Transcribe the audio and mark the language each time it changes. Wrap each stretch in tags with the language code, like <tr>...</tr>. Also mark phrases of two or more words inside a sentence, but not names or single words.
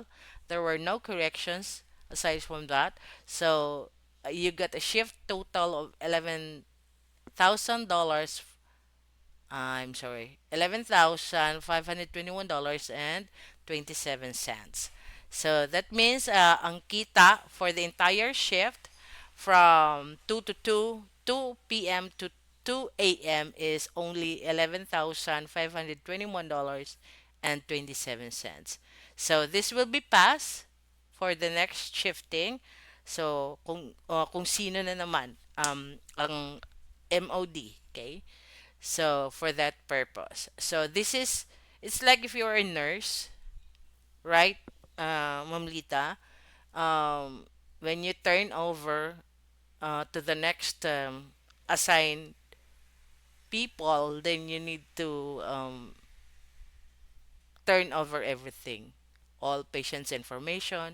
<en>There were no corrections aside from that. So you got a shift total of $11,000. I'm sorry, $11,521.27. So that means</en> <tl>ang kita</tl> <en>for the entire shift from 2 to 2 p.m. to 2 a.m. is only $11,521.27. So this will be passed for the next shifting.</en> <tl>So kung sino na naman ang MOD, okay?</tl> <en>So for that purpose. So this is it's like if you're a nurse, right? Ma'am Lita, um, when you turn over to the next assigned people, then you need to turn over everything, all patients' information.</en>